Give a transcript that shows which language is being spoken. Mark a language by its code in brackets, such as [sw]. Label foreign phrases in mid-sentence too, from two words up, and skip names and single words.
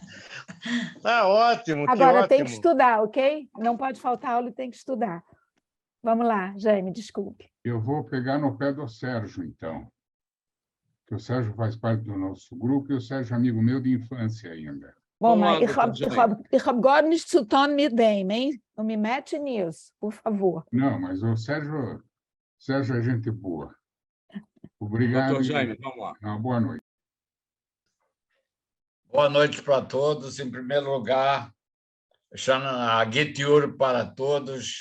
[pt] Tá ótimo, Agora ótimo. tem que estudar, ok? Não pode faltar aula e tem que estudar. Vamos lá, Jaime, desculpe. Eu vou pegar no pé do Sérgio, então. Que o Sérgio faz parte do nosso grupo e o Sérgio é amigo meu de infância ainda. Bom, mas [de] ich hab gar nichts zu tun mit dem, [pt] hein? Não me mete nisso, por favor. Não, mas o Sérgio é gente boa. Obrigado. Doutor Jaime, vamos lá. Uma boa noite. Boa noite para todos. Em primeiro lugar, a Git para todos.